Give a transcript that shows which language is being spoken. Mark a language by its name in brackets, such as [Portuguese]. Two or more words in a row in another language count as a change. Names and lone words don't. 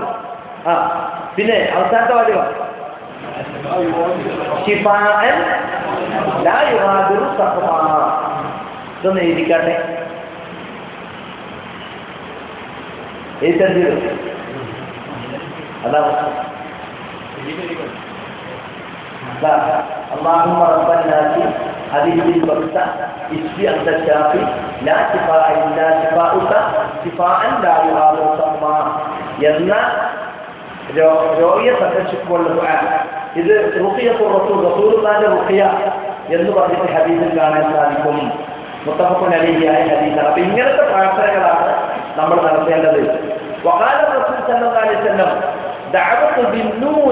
[Malayalam] പിന്നെ അവസാനത്തെ വാചകം [Arabic] شفاء لا يغادر سقما. [Malayalam] ഇതൊന്ന് എഴുതിക്കാട്ടെ. അതാണ് [Arabic] اللهم رب الناس هذه البركة اشفي أنت الشافي لا شفاء إلا شفاؤك شفاء لا يغادر سقما [Malayalam] എന്ന രോഗിയെ സന്ദർശിക്കുമ്പോൾ ഇത് [Arabic] رقية الرسول, [Malayalam] റസൂലുള്ളാഹിന്റെ റുഖിയ എന്ന് പറഞ്ഞിട്ട് ഹദീസിൽ കാണാൻ സാധിക്കും. [Arabic] متفق عليه [Malayalam] ഹദീസാണ്. അപ്പൊ ഇങ്ങനത്തെ പ്രാർത്ഥനകളാണ് നമ്മൾ നടത്തേണ്ടത്. [Arabic] وقال رسول صلى الله عليه وسلم دعوة بالنون.